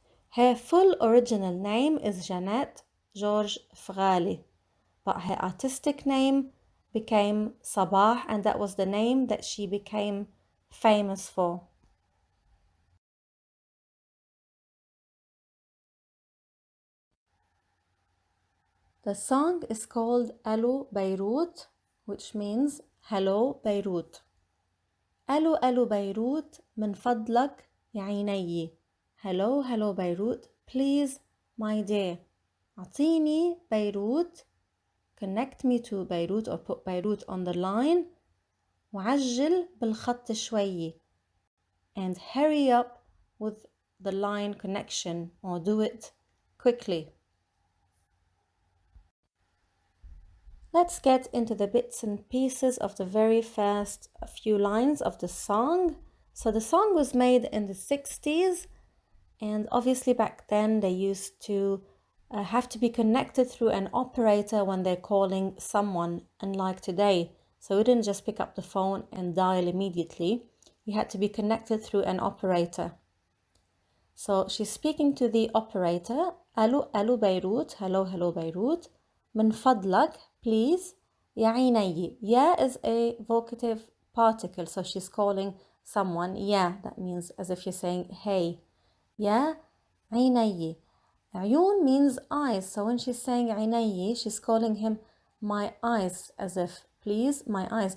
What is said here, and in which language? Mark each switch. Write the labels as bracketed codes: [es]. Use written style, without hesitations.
[en] Her full original name is Jeannette George Fghali, but her artistic name became Sabah, and that was the name that she became famous for. The song is called Allo Beirut, which means Hello Beirut. [ar] Allo Allo Beirut من فضلك يا عيني. [en] Hello Hello Beirut, please my dear. أعطيني Beirut, connect me to Beirut or put Beirut on the line. [ar] وعجل بالخط شوي, [en] and hurry up with the line connection or do it quickly. Let's get into the bits and pieces of the very first few lines of the song. So the song was made in the 60s, and obviously back then they used to have to be connected through an operator when they're calling someone, unlike today. So we didn't just pick up the phone and dial immediately. You had to be connected through an operator. So she's speaking to the operator. Allo, allo Beirut, hello, hello Beirut. [ar] من فضلك, [en] please. [ar] يا عيني. [en] Ya is a vocative particle, so she's calling someone. Ya, that means as if you're saying, hey. [ar] Ya عيني. [en] عيون means eyes, so when she's saying عيني, she's calling him my eyes, as if, please, my eyes.